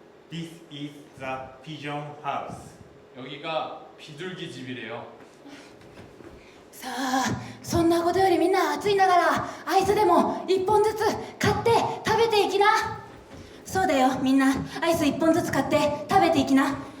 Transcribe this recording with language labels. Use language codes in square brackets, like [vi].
[en] This is the pigeon house. [ko] 여기가 비둘기 집이래요. [ja] さあ、そんなことよりみんな暑いんだからアイスでも1本ずつ買って食べていきな。そうだよ、みんなアイス1本ずつ買って食べていきな。